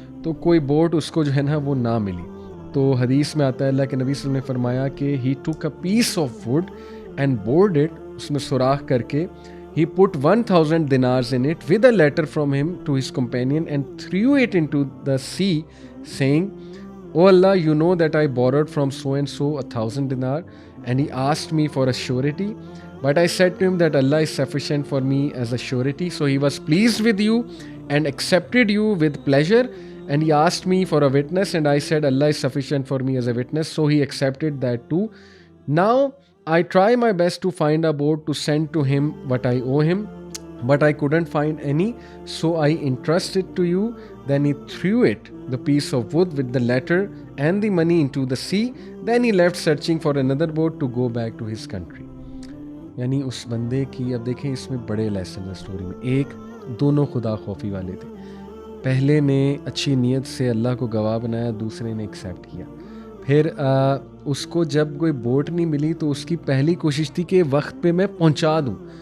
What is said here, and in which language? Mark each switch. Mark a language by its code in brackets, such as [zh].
[ur] تو کوئی بوٹ اس کو جو ہے نا وہ نہ ملی. تو حدیث میں آتا ہے اللہ کے نبی صلی اللہ علیہ وسلم نے فرمایا کہ [en] he took a piece of wood and bored it, [ur] اس میں سوراخ کر کے [en] he put 1000 dinars in it with a letter from him to his companion and threw it into the sea saying Oh Allah, you know that I borrowed from so and so 1,000 dinar, and he asked me for a surety. But I said to him that Allah is sufficient for me as a surety. So he was pleased with you and accepted you with pleasure. And he asked me for a witness, and I said Allah is sufficient for me as a witness. So he accepted that too. Now I try my best to find a boat to send to him what I owe him, but I couldn't find any, so I entrust it to you. Then he threw it, the piece of wood with the letter and the money, into the sea. Then he left searching for another boat to go back to his country. [ur] یعنی اس بندے کی، اب دیکھیں اس میں بڑے lesson ہے story میں. ایک، دونوں خدا خوفی والے تھے. پہلے نے اچھی نیت سے اللہ کو گواہ بنایا، دوسرے نے ایکسیپٹ کیا. پھر اس کو جب کوئی بوٹ نہیں ملی تو اس کی پہلی کوشش تھی کہ وقت پہ میں پہنچا دوں.